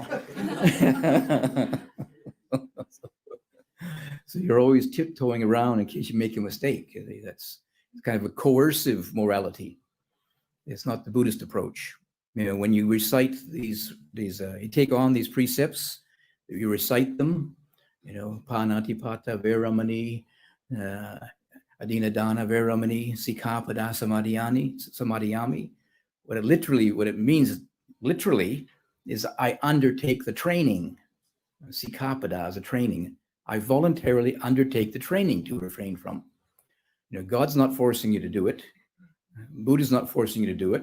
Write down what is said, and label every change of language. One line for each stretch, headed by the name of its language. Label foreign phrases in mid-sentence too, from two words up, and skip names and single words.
English: So you're always tiptoeing around in case you make a mistake. That's kind of a coercive morality. It's not the Buddhist approach. When you recite these you take on these precepts, you recite them.
Pali: Panatipata veramani, adinadana veramani, sikapada samadhiyami.
English: What it means literally is I undertake the training. Sikapada is a training. I voluntarily undertake the training to refrain from. God's not forcing you to do it. Buddha's not forcing you to do it.